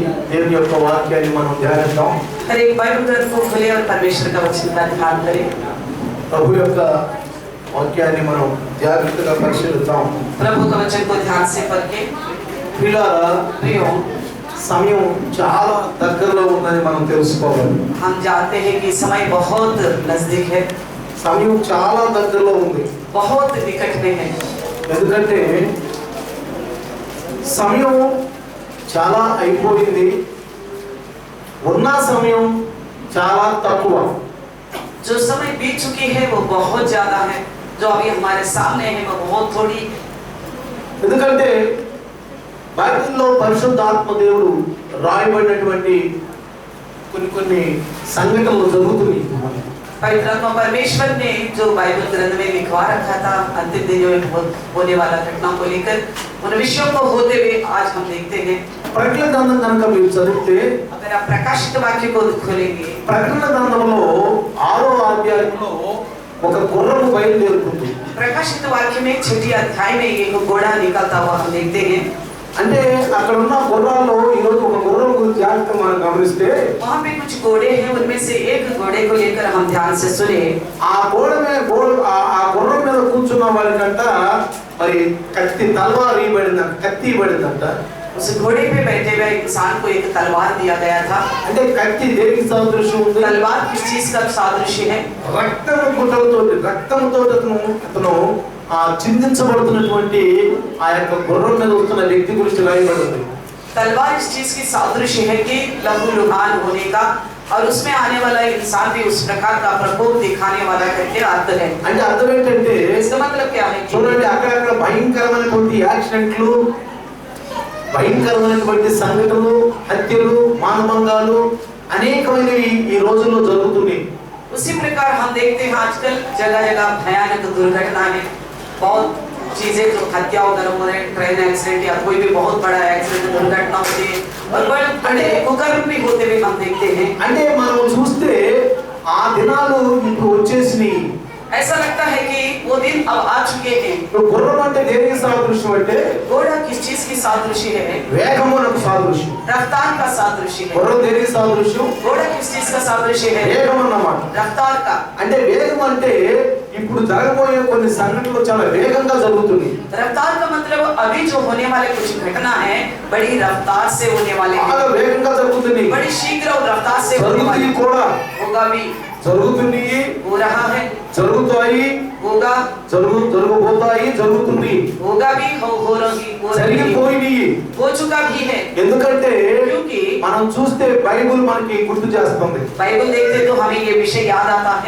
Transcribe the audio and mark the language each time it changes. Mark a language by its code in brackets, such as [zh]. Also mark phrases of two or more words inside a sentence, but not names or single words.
[te] దేవుని యొక్క వాక్యాన్ని మనం ధ్యానిద్దాం. [hi] हर एक बाइबल ग्रंथ को खोले और परमेश्वर का वचन का ध्यान करें. [te] ప్రభు యొక్క వాక్యాన్ని మనం జాగ్రత్తగా పరిశీలిద్దాం. [hi] प्रभु का वचन को ध्यान से पढ़के [te] ప్రియులారా, [hi] प्रियो, [te] సమయం చాలా దగ్గరలో ఉందని మనం తెలుసుకోవాలి. [hi] हम जानते हैं कि समय बहुत नजदीक है, [te] సమయం చాలా దగ్గరలో ఉంది. [hi] बहुत निकट में है. [te] ఎందుకంటే సమయం చాలా అయిపోయింది, ఉన్న సమయం చాలా తక్కువ. [hi] जो समय बीत चुकी है वो बहुत ज्यादा है, जो अभी हमारे सामने है वो बहुत थोड़ी. [te] ఎందుకంటే బైబిల్లో పరిశుద్ధాత్మ దేవుడు రాయబడినటువంటి కొన్ని సంఘటనలు జరుగుతున్నాయి. [hi] पवित्र आत्मा परमेश्वर ने जो बाइबल ग्रंथ में लिखवा रखा था अंतिम दिनों में होने वाला घटना को लेकर, उन विषयों को होते हुए आज हम देखते हैं. [te] ప్రకటన గ్రంథం కనుక మీరు చదివితే, [hi] अगर आप प्रकाशित वाक्य को खोलेंगे, [te] ప్రకటన గ్రంథంలో 6వ అధ్యాయంలో ఒక గుర్రము బయలుదేరుతుంది. [hi] प्रकाशित वाक्य में 6ठी अध्याय में एक घोड़ा निकलता हुआ हम देखते हैं. [te] అంటే అక్కడ ఉన్న గుర్రాల్లో ఈరోజు ఒక గుర్రం గురించి జాగ్రత్తగా మనం గమనిస్తే, [hi] वहाँ पे कुछ घोड़े हैं, उनमें से एक घोड़े को लेकर हम ध्यान से सुने. [te] ఆ గుర్రం మీద కూర్చున్న వారికంట మరి తలవారు కత్తి ఇవ్వబడిందంట. [hi] उस घोड़े पे बैठे हुए इंसान को एक तलवार दिया गया था. [te] అంటే కత్తి దేనికి సాదృశ్యం ఉంది? [hi] तलवार किस चीज का सादृश्य है? [te] రక్తంతో అతను చిందించబడుతున్నటువంటి ఆ యొక్క గుర్రం మీద వస్తున్న వ్యక్తి గురించి రాయబడింది. [hi] तलवार इस चीज की सादृश्य है कि लहू लुहान होने का, और उसमें आने वाला इंसान भी उस प्रकार का प्रकोप दिखाने वाला करके अर्थ है. [te] అంటే అర్థం ఏంటంటే, [hi] इसका मतलब क्या है? [te] చూడండి, అక్కడక్కడ భయంకరమైనటువంటి యాక్సిడెంట్లు, భయంకరమైనటువంటి సంఘటనలు, హత్యలు, మానభంగాలు అనేకమైనవి ఈ రోజుల్లో జరుగుతున్నాయి. [hi] उसी प्रकार हम देखते हैं आजकल जगह जगह भयानक दुर्घटनाएं, बहुत चीजें जो हत्या वगैरह हो रहे हैं, [en] train accident [hi] या कोई भी बहुत बड़ा एक्सीडेंट दुर्घटना होती है, और बड़े कुकर्म भी होते हुए हम देखते हैं. [te] అంటే మనం చూస్తే ఆ దినాలు ఇప్పుడు వచ్చేసినాయి. [hi] ऐसा लगता है कि वो दिन अब आ चुके हैं. [te] గుర్రం అంటే దేనికి సాదృశ్యం అంటే, [hi] घोड़ा किस चीज की सादृश्य है? [te] వేగమునకు సాదృశ్యం. [hi] रफ्तार का सादृश्य है. [te] గుర్రం దేనికి సాదృశ్యం? [hi] घोड़ा किस चीज का सादृश्य है? [te] వేగం అన్నమాట. [hi] रफ्तार का. [te] అంటే వేగం అంటే ఇప్పుడు జరగబోయే కొన్ని సంఘటనలు చాలా వేగంగా జరుగుతుంది. [hi] रफ्तार का मतलब अभी जो होने वाले कुछ घटना है बड़ी रफ्तार से होने वाले हैं, [te] చాలా వేగంగా జరుగుతుంది. [hi] बड़ी शीघ्र और रफ्तार से होने वाले [te] జరుగుతుంది కూడా, [hi] होगा भी, [te] జరుగుతుంది, [hi] हो रहा है, [te] జరుగుతాయి, [hi] होगा, [te] జరగబోతాయి, జరుగుతుంది, [hi] होगा भी, हो रही, [te] జరిగిపోయినాయి. [hi] हो चुका भी है. [te] ఎందుకంటే [hi] क्योंकि [te] మనం చూస్తే బైబిల్ మనకి గుర్తు చేస్తుంది. [hi] बाइबल देखते तो हमें ये विषय याद आता है.